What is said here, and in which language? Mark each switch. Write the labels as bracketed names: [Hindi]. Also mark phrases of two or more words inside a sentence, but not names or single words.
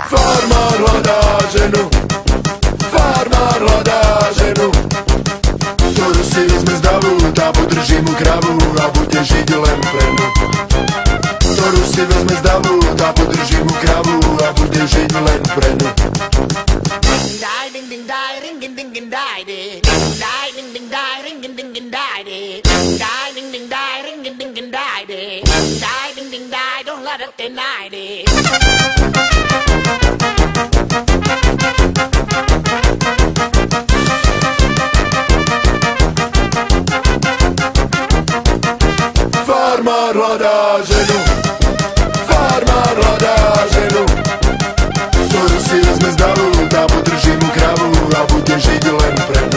[Slovak] Farmár hľadá ženu, farmár hľadá ženu, ktorú si vezme z davu, tá podrží mu kravu a bude žiť len pre ňu. Ktorú si vezme z davu, tá podrží mu kravu a bude žiť len pre ňu. Die ding ding die ring ding ding ding die die die ding ding die ring ding ding ding die die die ding ding die ring ding ding ding die die die ding ding die [English] don't let it deny die. [Slovak] Farmár hľadá ženu, farmár hľadá ženu, ktorú si vezme z davu, tá podrží mu kravu a bude žiť len pre ňu.